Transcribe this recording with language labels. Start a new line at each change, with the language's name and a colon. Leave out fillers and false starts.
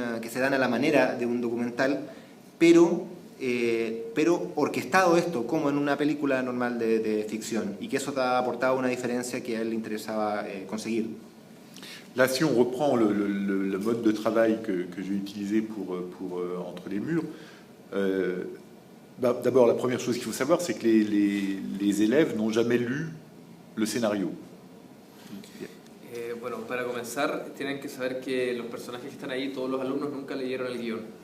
Spanish: se dan a la manera de un documental, pero orquestado esto como en una película normal de ficción, y que eso ha aportado una diferencia que a él le interesaba conseguir.
French: Là, si on reprend le mode de travail que j'ai utilisé pour Entre les murs, d'abord la première chose qu'il faut savoir, c'est que les élèves n'ont jamais lu le scénario.
Spanish: Bueno, para comenzar, tienen que saber que los personajes que están ahí, todos los alumnos nunca leyeron el guión.